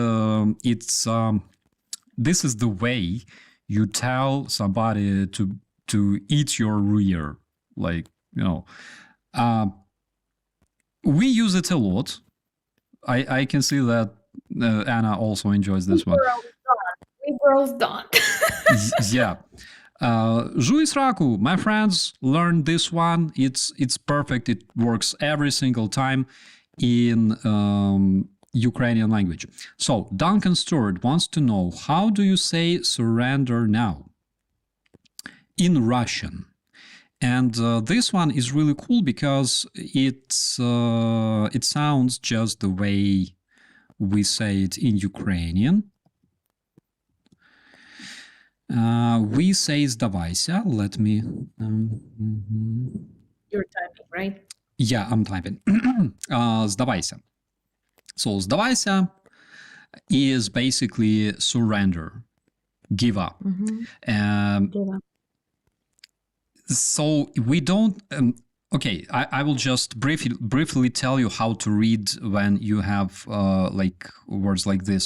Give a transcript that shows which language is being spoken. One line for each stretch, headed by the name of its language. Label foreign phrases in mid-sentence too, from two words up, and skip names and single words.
English: This is the way you tell somebody to eat your rear, like we use it a lot. I can see that Anna also enjoys this one. We girls don't. Yeah.
Ukrainian: Жуй сраку,
English: my friends learned this one. It's perfect. It works every single time in Ukrainian language. So Duncan Stewart wants to know, how do you say surrender now in Russian? And this one is really cool because it sounds just the way we say it in Ukrainian. We say "Сдавайся." Let me. You're typing, right? Yeah, I'm typing. "Сдавайся." So "Сдавайся" is basically surrender, give up. Give up. So we don't. Okay, I will just briefly tell you how to read when you have like words like this.